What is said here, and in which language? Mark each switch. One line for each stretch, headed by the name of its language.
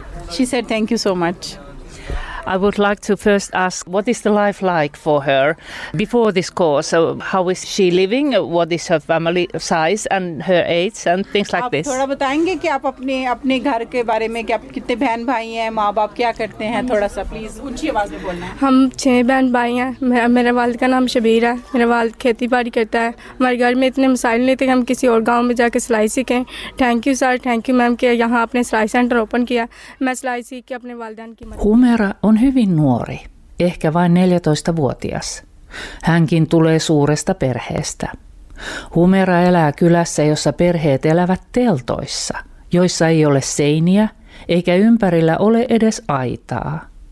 English: She said thank you so much. I would like to first ask, what is the life like for her before this course? So how is she living? What is her family size and her age and things like this?
Hindi: थोड़ा बताएंगे कि आप अपने घर के बारे में कि आप कितने बहन भाई हैं, माँ बाप क्या करते हैं, थोड़ा सा प्लीज ऊंची आवाज में बोलना। हम 6 बहन भाई हैं। मेरे वाल्द का नाम शबीर है, मेरा वाल्द खेती बाड़ी करता है। हमारे घर में इतने मसाइल नहीं थे कि हम किसी और गाँव में जाके सिलाई सीखें।
English: thank you sir, thank you ma'am
Hindi: कि यहाँ आपने सिलाई सेंटर ओपन किया, मैं सिलाई सीख के अपने वालदान की।
Finnish: On hyvin nuori, ehkä vain 14-vuotias. Hänkin tulee suuresta perheestä. Humera elää kylässä, jossa perheet elävät teltoissa, joissa ei ole seiniä eikä ympärillä ole edes aitaa.